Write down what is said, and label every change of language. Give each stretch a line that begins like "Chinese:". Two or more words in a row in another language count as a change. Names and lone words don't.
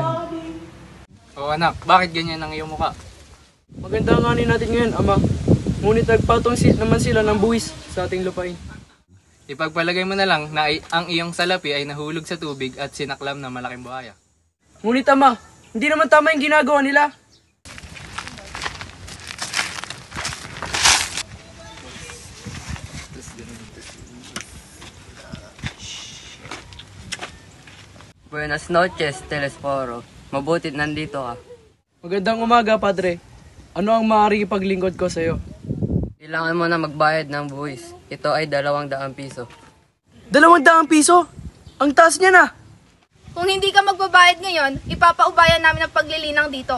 Filipino: O anak, bakit ganyan ang iyong mukha? Maganda nga natin ngayon, ama. Ngunit nagpatong naman sila ng buwis sa ating lupain. Ipagpalagay mo na lang na ang iyong salapi ay nahulog sa tubig at sinaklam ng malaking buhaya. Ngunit ama, hindi naman tama yung ginagawa nila.
Spanish: Buenas noches, Telesforo.
Filipino: Mabutit nandito ka. Magandang umaga, Padre. Ano ang maaaring ipaglingkod ko sa'yo? Kailangan mo na magbayad ng buwis. Ito ay 200 piso. 200 piso? Ang taas niya na! Kung hindi ka magbabayad ngayon, ipapaubayan namin ang paglilinang dito.